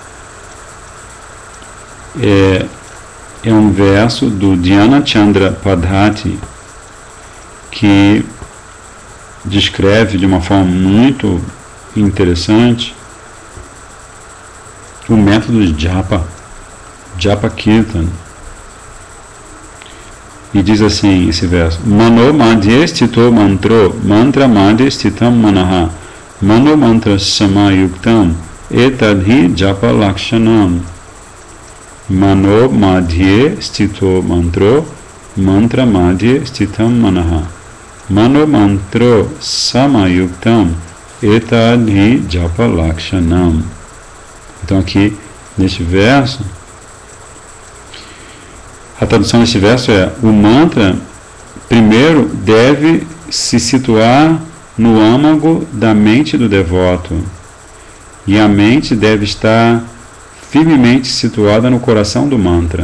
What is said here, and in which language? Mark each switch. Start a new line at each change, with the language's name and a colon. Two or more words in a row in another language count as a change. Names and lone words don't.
Portuguese: É um verso do Dhyana Chandra Padhati que descreve de uma forma muito interessante o método de
Sanskrit: जप कीर्तन. E diz assim esse verso: मनो मध्ये स्थितो मन्त्रो मन्त्र मध्ये स्थितं मनः मनो मन्त्र समायुक्तम् एतद्धि जप लक्षणम्. मनो मध्ये स्थितो मन्त्रो मन्त्र मध्ये स्थितं मनः मनो मन्त्रो समायुक्तम् एतद्धि जप लक्षणम्.
Portuguese: Então aqui neste verso, a tradução deste verso é: o mantra primeiro deve se situar no âmago da mente do devoto, e a mente deve estar firmemente situada no coração do mantra.